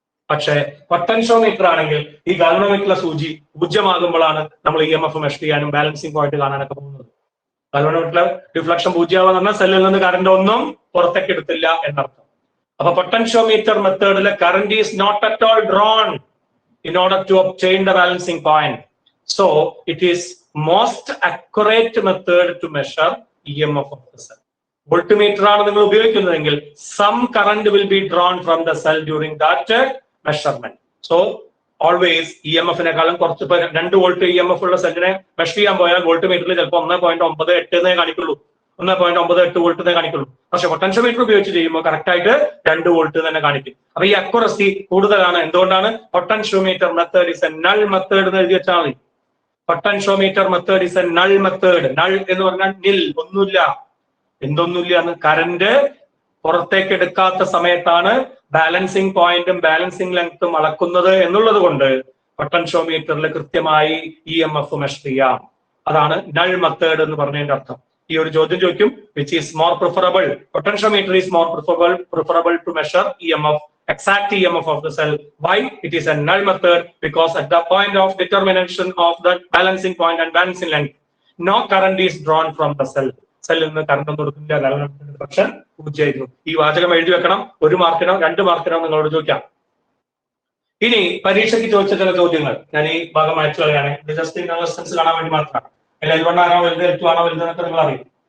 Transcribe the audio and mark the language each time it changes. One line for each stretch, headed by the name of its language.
Malayalam: പക്ഷേ പൊട്ടൻഷ്യോമീറ്റർ ആണെങ്കിൽ ഈ ഗാൽവനോമീറ്ററിലെ സൂചി 0 ആകുമ്പോഴാണ് നമ്മൾ EMF മെഷർ ചെയ്യാനും ബാലൻസിങ് പോയിന്റ് കാണാനൊക്കെ പോകുന്നത്. ഗാൽവനോമീറ്ററിലെ ഡിഫ്ലക്ഷൻ 0 ആവാന്ന് പറഞ്ഞാൽ സെല്ലിൽ നിന്ന് കറന്റ് ഒന്നും പുറത്തേക്ക് എടുത്തില്ല എന്നർത്ഥം. അപ്പൊ പൊട്ടൻഷ്യോമീറ്റർ മെത്തേഡിൽ
English: Current is not at all drawn in order to obtain the balancing point. So it is most accurate method to measure EMF of the cell. Voltmeter
Malayalam: ആണ് നിങ്ങൾ ഉപയോഗിക്കുന്നതെങ്കിൽ
English: some current will be drawn from the cell during that measurement.
Malayalam: So always EMF നെക്കാളും കുറച്ച് 2 volt EMF ഉള്ള സെല്ലിനെ measure ചെയ്യാൻ പോയാൽ volt മീറ്ററിൽ ചിലപ്പോൾ 1.98 എന്നേ കാണിക്കുള്ളൂ, 1.98 വോൾട്ട് എന്നേ കാണിക്കുള്ളൂ. പക്ഷെ പൊട്ടൻഷ്യോമീറ്റർ ഉപയോഗിച്ച് ചെയ്യുമ്പോൾ കറക്റ്റ് ആയിട്ട് 2 വോൾട്ട് തന്നെ കാണിക്കും. അപ്പൊ ഈ അക്യുറസി കൂടുതലാണ്. എന്തുകൊണ്ടാണ്?
English: potentiometer method is a null method
Malayalam: എന്ന് എഴുതി വെച്ചാൽ മതി.
English: Potentiometer method is a null method.
Malayalam: Null എന്ന് പറഞ്ഞാൽ നിൽ, ഒന്നുമില്ല. എന്തൊന്നുമില്ല എന്ന് കറന്റ് പുറത്തേക്ക് എടുക്കാത്ത സമയത്താണ് ബാലൻസിങ് പോയിന്റും ബാലൻസിങ് ലെങ്ത്തും അളക്കുന്നത് എന്നുള്ളത് കൊണ്ട് പൊട്ടൻഷ്യോമീറ്ററിൽ കൃത്യമായി EMF മെഷർ ചെയ്യാം. അതാണ് നൾ മെത്തേഡ് എന്ന് പറഞ്ഞതിന്റെ അർത്ഥം. ഈ ഒരു ചോദ്യം ചോദിക്കും,
English: which is more preferable? Potentiometer is more preferable to measure EMF, exact EMF of the cell. Why? It is a null method because at the point of determination of the balancing point and balancing length, no current is drawn from the cell.
Malayalam: സെല്ലിൽ നിന്ന് current ഒന്നും കൊടുക്കില്ല, പക്ഷെ 0 ആയിരുന്നു. ഈ വാചകം എഴുതി വെക്കണം. 1 മാർക്കിനോ 2 മാർക്കിനോ നിങ്ങളോട് ചോദിക്കാം. ഇനി പരീക്ഷയ്ക്ക് ചോദിച്ച ചില ചോദ്യങ്ങൾ ഞാൻ ഈ ഭാഗം അയച്ചു കളയാണ്. ഇത് ജസ്റ്റ് ഇൻവെസ്റ്റൻസ് കാണാൻ വേണ്ടി മാത്രമാണ്. L1 ആണോ വലുത്, L2 ആണോ വലുത് എന്നൊക്കെ നിങ്ങൾ അറിയും.